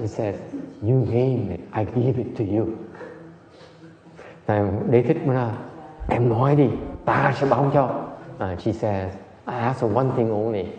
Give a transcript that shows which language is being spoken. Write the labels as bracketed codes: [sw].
[en] He says, you name it, I give it to you. [vi] Đế Thích mới nói, em nói đi, ta sẽ báo cho. [en] She says, I ask for one thing only.